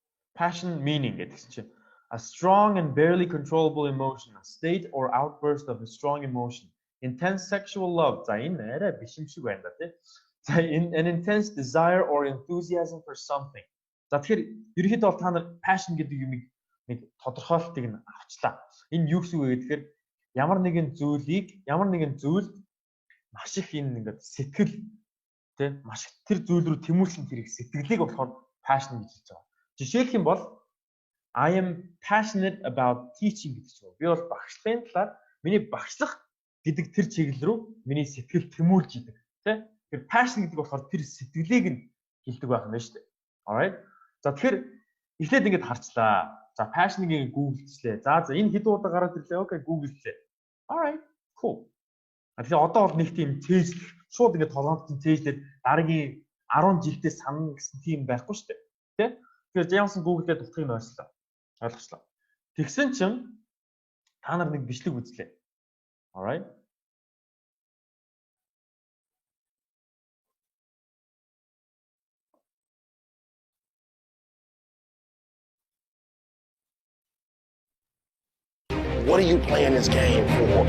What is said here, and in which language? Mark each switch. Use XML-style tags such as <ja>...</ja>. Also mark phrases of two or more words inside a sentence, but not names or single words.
<en>Passion meaning</en> <mn>гэдэг чинь</mn> <en>a strong and barely controllable emotion, a state or outburst of a strong emotion. Intense sexual love.</en> <mn>За энэ арай биш юм шиг байна да тий.</mn> <en>За an intense desire or enthusiasm for something.</en> <mn>За тэгэхээр ерөнхийдөө бол та нар passion гэдэг юмыг нэг тодорхойлтыг нь авчлаа. Энэ юу гэсэн үг вэ гэхээр ямар нэгэн зүйлд маш их энэ ингээд сэтгэл тий маш их тэр зүйл рүү тэмүүлсэн тэр их сэтгэлийг болохоор passion гэж хэлж байгаа. Жишээлх юм бол</mn> <en>I am passionate about teaching</en> <mn>гэдэг чинь. Би бол багшлахын талаар миний багшлах гэдэг тэр чиглэл рүү миний сэтгэл тэмүүлж идэг. Тэ? Тэр passion гэдэг болохоор тэр сэтгэлийг нь хэлдэг байх юм байна шүү дээ. Alright. За тэгэхээр эхлээд ингэж харчлаа. За passion-ыг гуглчлээ. За энэ хэд удаа гараад ирлээ. Окей, гуглчлээ.</mn> <en>Alright. Cool.</en> <mn>Тэгэхээр одоо бол нэг тийм тээжл шууд ингэ толгойд тээжлээд дараагийн 10 жилдээ санана гэсэн тийм байхгүй шүү дээ. Тэ? Тэгэхээр Jameson гуглдээ дутхыг нь ойлслоо. Ойлгочлаа. Тэгсэн чинь та нар нэг бичлэг үзлээ.</mn> <en>Alright. What are you playing this game for?</en>